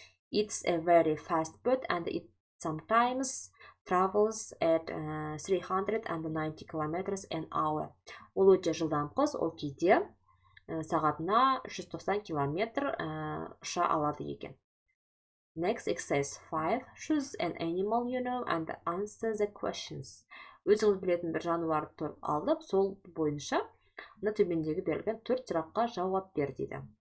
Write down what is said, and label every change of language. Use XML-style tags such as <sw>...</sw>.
<en>It's a very fast bird and it sometimes travels at 390 kilometers an hour.</en> <kk>Ол өте жылдам құс, ол кейде сағатына 190 километр ұша алады екен.</kk> <en>Next exercise 5. Choose an animal you know and answer the questions.</en> <kk>Өзіңіз білетін бір жануарды алып, сол бойынша төмендегі берілген 4 сұраққа жауап бер дейді.</kk>